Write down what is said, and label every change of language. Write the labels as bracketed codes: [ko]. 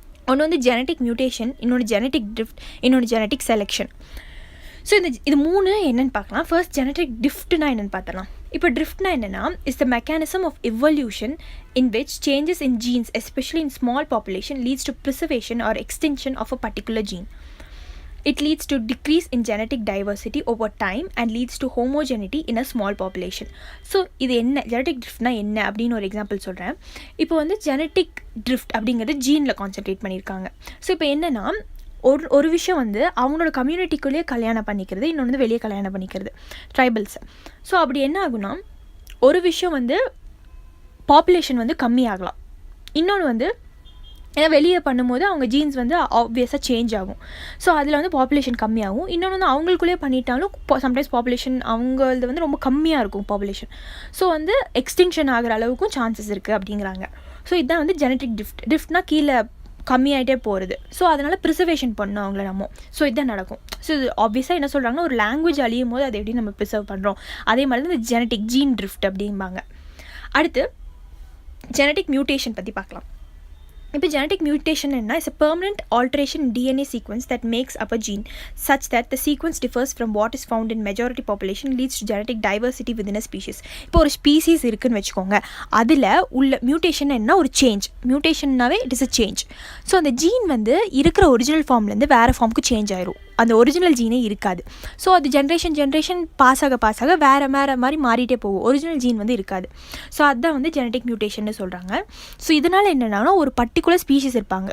[ta] ஒன்று வந்து genetic mutation, இன்னொன்று ஜெனட்டிக் ட்ரிஃப்ட், இன்னொன்று ஜெனட்டிக் செலெக்ஷன். ஸோ இது 3 என்னென்னு பார்க்கலாம். ஃபர்ஸ்ட் ஜெனட்டிக் ட்ரிஃப்ட்னா என்னென்னு பார்த்துலாம். இப்போ ட்ரிஃப்ட்னா என்னென்னா [en] Is the mechanism of evolution in which changes in genes especially in small population leads to preservation or extension of a particular gene. It leads to decrease in genetic diversity over time and leads to homogeneity in a small population. [ta] So இது என்ன genetic ட்ரிஃப்ட்னா என்ன அப்படின்னு ஒரு example சொல்கிறேன். இப்போ வந்து genetic drift அப்படிங்கிறது ஜீனில் concentrate பண்ணியிருக்காங்க. ஸோ இப்போ என்னென்னா ஒரு விஷயம் வந்து அவங்களோட கம்யூனிட்டிக்குள்ளேயே கல்யாணம் பண்ணிக்கிறது, இன்னொன்று வந்து வெளியே கல்யாணம் பண்ணிக்கிறது ட்ரைபல்ஸை. ஸோ அப்படி என்ன ஆகுனா ஒரு விஷயம் வந்து பாப்புலேஷன் வந்து கம்மியாகலாம், இன்னொன்று வந்து ஏன்னா வெளியே பண்ணும்போது அவங்க ஜீன்ஸ் வந்து ஆப்வியஸாக சேஞ்ச் ஆகும். ஸோ அதில் வந்து பாப்புலேஷன் கம்மியாகும். இன்னொன்று வந்து அவங்களுக்குள்ளேயே பண்ணிட்டாலும் சம்டைம்ஸ் பாப்புலேஷன் அவங்களது வந்து ரொம்ப கம்மியாக இருக்கும் பாப்புலேஷன். ஸோ வந்து எக்ஸ்டிங்ஷன் ஆகிற அளவுக்கும் சான்சஸ் இருக்குது அப்படிங்கிறாங்க. ஸோ இதுதான் வந்து ஜெனட்டிக் ட்ரிஃப்ட்னா கீழே கம்மியாகிட்டே போகிறது. ஸோ அதனால் ப்ரிசர்வேஷன் பண்ணோம் அவங்கள நம்ம. ஸோ இதுதான் நடக்கும். ஸோ இது ஆப்வியஸாக என்ன சொல்கிறாங்கன்னா ஒரு லாங்குவேஜ் அழியும் போது அதை எப்படி நம்ம ப்ரிசர்வ் பண்ணுறோம், அதே மாதிரி தான் இந்த ஜெனட்டிக் ஜீன் ட்ரிஃப்ட் அப்படிம்பாங்க. அடுத்து ஜெனட்டிக் மியூட்டேஷன் பற்றி பார்க்கலாம். இப்போ [en] genetic mutation [ta] என்ன [en] is a permanent alteration in DNA sequence that makes up a gene such that the sequence differs from what is found in majority population leads to genetic diversity within a species. [ta] இப்போ ஒரு species இருக்குன்னு வச்சுக்கோங்க, அதில் உள்ள mutation என்ன ஒரு change. மியூட்டேஷன்னாவே [en] It is a change. [ta] So அந்த gene வந்து இருக்கிற ஒரிஜினல் ஃபார்ம்லேருந்து வேறு ஃபார்முக்கு சேஞ்ச் ஆயிரும், அந்த ஒரிஜினல் ஜீனே இருக்காது. ஸோ அது ஜென்ரேஷன் பாஸ் ஆக வேறு மாதிரி மாறிட்டே போகும், ஒரிஜினல் ஜீன் வந்து இருக்காது. ஸோ அதுதான் வந்து ஜெனட்டிக் மியூட்டேஷன்னு சொல்கிறாங்க. ஸோ இதனால் என்னென்னா ஒரு பர்டிகுலர் ஸ்பீஷிஸ் இருப்பாங்க.